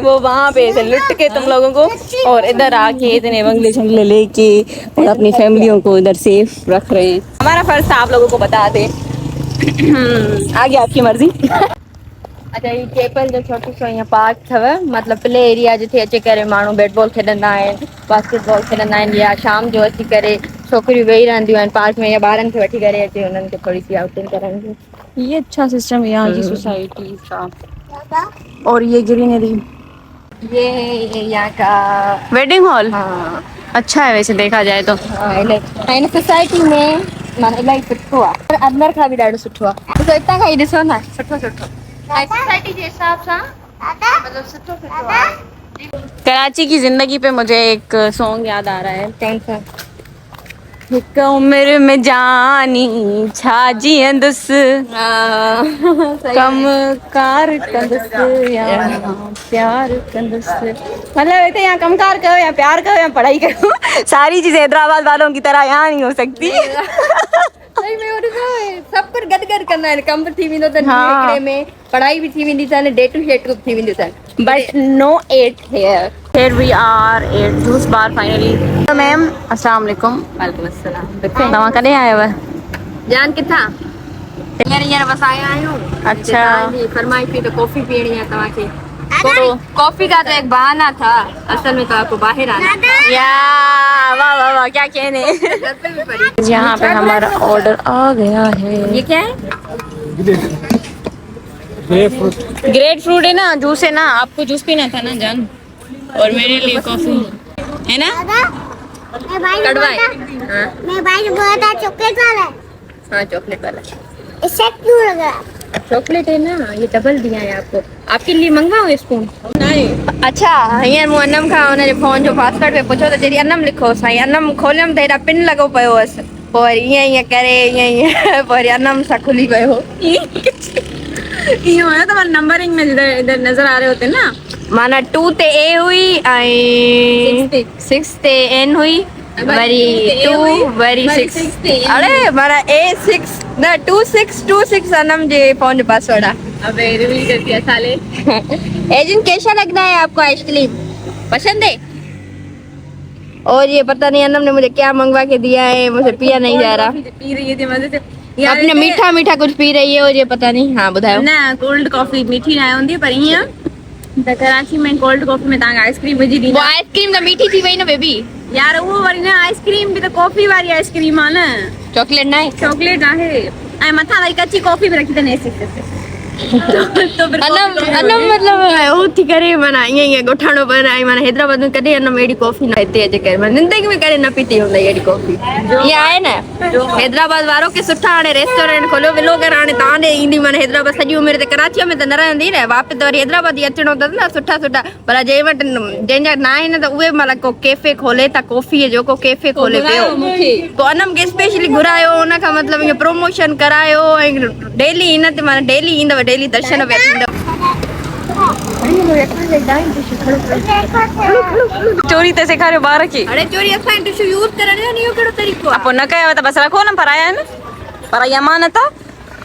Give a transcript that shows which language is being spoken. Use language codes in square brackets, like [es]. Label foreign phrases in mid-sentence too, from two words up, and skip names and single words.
[hi] वो वहाँ पे ऐसे लुट के तुम लोगों को और इधर आके इतने बंगले शंगले लेके और अपनी फैमिलियों को इधर सेफ रख रहे हैं। हमारा फर्ज था आप लोगों को बता दे। आगे आपकी मर्जी। अच्छा ये [sd] चेपल जो छोटो सो यहाँ पार्क था, मतलब [en] play area [sd] जिथे अचे करे माण्हू [en] bat ball [sd] खेॾंदा आहिनि, बास्केटबॉल खेॾंदा आहिनि, या शाम जो अची करे छोकिरियूं वेही रहंदियूं आहिनि पार्क में, या ॿारनि खे वठी करे अचे उन्हनि खे थोड़ी सी आउटिंग करण। [hi] ये अच्छा सिस्टम है यहाँ की सोसाइटी का। और ये ग्रीनरी, ये यहाँ का वेडिंग हॉल। हाँ अच्छा है वैसे देखा जाए तो। [sd] इन सोसाइटी में माना इलाही सुठो आहे, अंदर खां बि ॾाढो सुठो आहे। तो हितां खां ई ॾिसो न सुठो सोसाइटी के हिसाब सां मतलब सुठो आहे। [hi] कराची की जिंदगी पे मुझे एक सॉन्ग याद आ रहा है। कौन सा? [sd] हिक उम्र में जानी छा जीअंदुस, कम कार कंदुस या प्यार कंदुस। [hi] मतलब इतने यहाँ कम कार करो या प्यार करो या पढ़ाई करो, सारी चीजें हैदराबाद वालों की तरह यहाँ नहीं हो सकती। सही में सब कुछ [sd] गॾु कंदा आहिनि। कम थी वेंदो अथनि हिकिड़े में, पढ़ाई भी थी वेंदी अथनि, [en] day to day [sd] थी वेंदी अथनि, [en] but no at here. Here we are at juice bar finally. तो मैम [ar] السلام عليكم. وعليكم السلام. [sd] तव्हां कॾहिं आयव? जान किथां? हींअर बस आया आहियूं। [hi] अच्छा फरमाइश थी तो कॉफी पीनी है तव्हांखे। तो कॉफी का तो एक बहाना था, असल में तो आपको बाहर आना था। या वाह वाह वाह क्या कहने। यहाँ पे हमारा ऑर्डर आ गया है। ये क्या है? ग्रेप फ्रूट है ना, जूस है ना। आपको जूस पीना था ना जान, और मेरे लिए कॉफी है ना। कड़वा है। मैं भाई बहुत चॉकलेट वाला है। हाँ चॉकलेट वाला। इससे क्यों लगा? चॉकलेट है ना, ये डबल दिया है आपको। आपके लिए मंगवाऊं स्पून? नहीं। [sd] अच्छा हींअर मूं अनम खां हुनजे फोन जो पासवर्ड पे पुछो त चई अनम लिखो। साईं अनम खोलियमि त हेॾा पिन लॻो पियो हुअसि, पोइ वरी ईअं करे ईअं पोइ वरी अनम सां खुली वियो। [hi] ईअं हुयो त मां नंबरिंग में इधर नज़र आ रहे होते ना, [sd] माना 2 ते ए हुई ऐं 6 ते एन हुई, वरी 2 वरी 6। अरे माना A6 न 2626 अनम जे फोन जो पासवर्ड है। [hi] अबे रिवील कर दिया साले। एजेंट कैसा लगता है आपको? आइसक्रीम पसंद है? और ये पता नहीं अनम ने मुझे क्या मंगवा के दिया है, मुझे पिया नहीं जा रहा। पी रही है मजे से, अपने मीठा मीठा कुछ पी रही है, और ये पता नहीं। [sd] हाँ बुधायो ना, [en] cold coffee [sd] मीठी ना होंदी पर हीअं त कराची में [en] cold coffee [sd] में तव्हांखे आइसक्रीम विझी ॾींदा। वो आइसक्रीम त मीठी थी वई न बेबी। यार वो वरी न आइसक्रीम बि त कॉफी वारी आइसक्रीम आहे न, चॉकलेट न आहे। चॉकलेट आहे ऐं मथां वरी कच्ची कॉफी बि रखी अथनि एसी। अनम मतलब उथी करे माना ईअं ॻोठाइणो पवंदो आहे। माना हैदराबाद में कॾहिं अनम अहिड़ी कॉफी न हिते अचे करे, माना ज़िंदगी में कॾहिं न पीती हूंदई अहिड़ी कॉफी। ईअं आहे न हैदराबाद वारो की सुठा हाणे रेस्टोरेंट खोलियो विलो कर, हाणे तव्हां ॾे ईंदी। माना हैदराबाद सॼी उमिरि त कराचीअ में त न रहंदी न, वापसि वरी हैदराबाद ई अचिणो अथसि न। सुठा सुठा पर जंहिं वटि जंहिंजा न आहिनि त उहे माना को कैफे खोले था, कॉफीअ जो को कैफे खोले पियो। पोइ अनम खे स्पेशली घुरायो, उनखां मतिलबु ईअं प्रमोशन करायो ऐं डेली इन ते माना डेली ईंदव, डेली दर्शन पिया थींदव। चोरी ते सेखारियो ॿार खे। अरे चोरी असां टिशू यूज़ करण जो इहो कहिड़ो तरीक़ो आहे? पोइ न कयो त बसि रखो न, पराया आहिनि, पराई अमानत आहे।